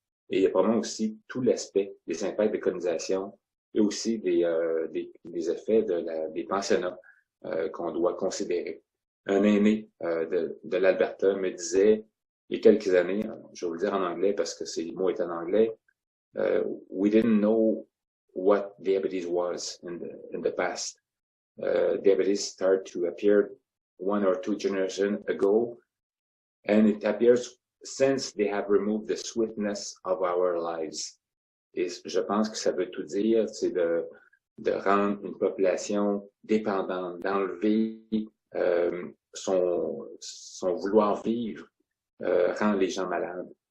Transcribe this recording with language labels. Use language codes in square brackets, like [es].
[fr] Et il y a probablement aussi tout l'aspect des impacts de colonisation et aussi des effets des pensionnats qu'on doit considérer. Un aîné de l'Alberta me disait, il y a quelques années, je vais vous le dire en anglais parce que le mot est en anglais, [en] we didn't know what diabetes was in the past. Diabetes started to appear 1 or 2 generations ago, and it appears since they have removed the sweetness of our lives. [fr] Et je pense que ça veut tout dire, c'est de rendre une population dépendante, d'enlever son vouloir vivre, rend les gens malades.